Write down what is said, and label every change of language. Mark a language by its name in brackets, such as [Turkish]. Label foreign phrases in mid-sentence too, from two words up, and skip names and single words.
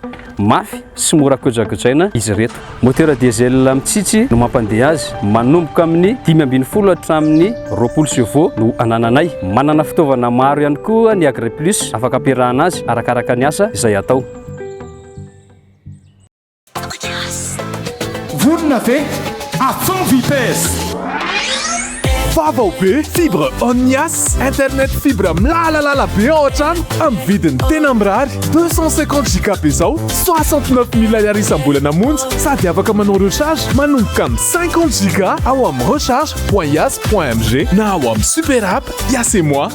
[Malagasy] Mafy sy mora kojakojaina izy reto. Motera diesel mitsitsy no mampandeha azy. Manomboka amin'ny 520 hatramin'ny 20 chevaux no anananay. Manana fitaovana maro ihany koa ny Agriplus afaka ampiarahana azy arakaraka ny asa izay atao. Vorona ve [French] à fond vitesse. [Malagasy] Vaovao be fibre Omnias, internet fibre milalalala be ao an-trano amin'ny vidiny tena mirary 250 giga zao 69 000 ariary isam-bolana monja sady afaka manao recharge manomboka amin'ny 50 giga ao amin'ny recharge.yas.mg na ao amin'ny [English] super app [Malagasy] Yas et moi.